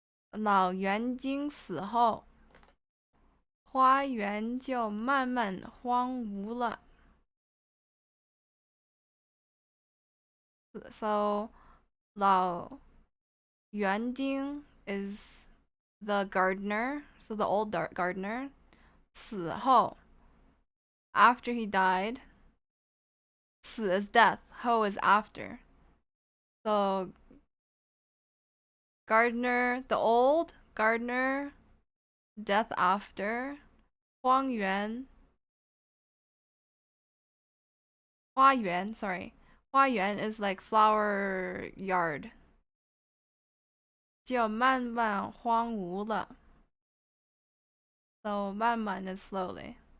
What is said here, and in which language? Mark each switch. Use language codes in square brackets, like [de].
[zh] 老园丁死后花园就慢慢荒芜了 [en] So 老园丁 is the gardener, so the old gardener. 死后 after he died. 死 is death, ho is after. So gardener, the old gardener, death after. 荒原花园 sorry 花园 is like flower yard. [zh] 就慢慢荒芜了 [en] So 慢慢 is slowly.